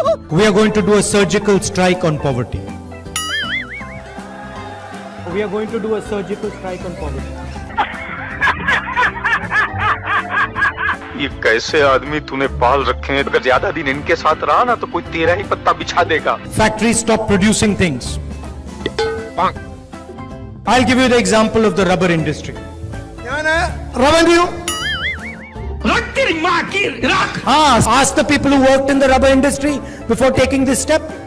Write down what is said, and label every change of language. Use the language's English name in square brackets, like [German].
[English] We are going to do a surgical strike on poverty. We are going to do a surgical strike on poverty. [Hindi] ये कैसे आदमी तूने पाल रखे हैं? अगर ज्यादा दिन इनके साथ रहा ना तो कोई तेरा ही पत्ता बिछा देगा। [English] Factories stop producing things. I'll give you the example of the rubber industry. Revenue. Ask the people who worked in the rubber industry before taking this step.